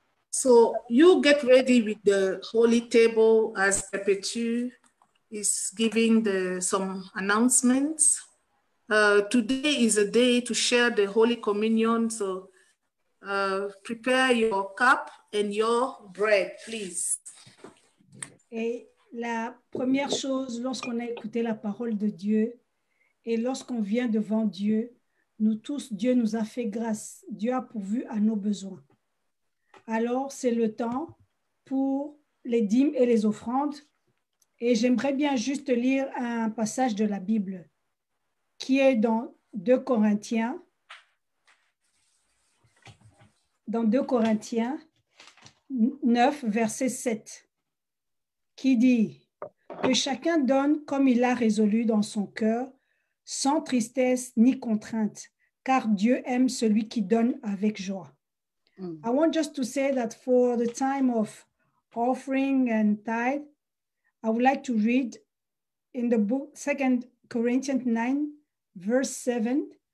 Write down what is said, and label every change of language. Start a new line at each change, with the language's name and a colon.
English: So you get ready with the holy table as Perpétue is giving some announcements. Today is a day to share the Holy Communion. So prepare your cup and your bread, please.
French: Et la première chose, lorsqu'on a écouté la parole de Dieu et lorsqu'on vient devant Dieu, nous tous, Dieu nous a fait grâce. Dieu a pourvu à nos besoins. Alors, c'est le temps pour les dîmes et les offrandes. Et j'aimerais bien juste lire un passage de la Bible qui est dans 2 Corinthiens. Dans 2 Corinthiens 9, verset 7, qui dit que chacun donne comme il a résolu dans son cœur, sans tristesse ni contrainte, car Dieu aime celui qui donne avec joie.
English: I want just to say that for the time of offering and tithe, I would like to read in the book 2 Corinthians 9, verse 7.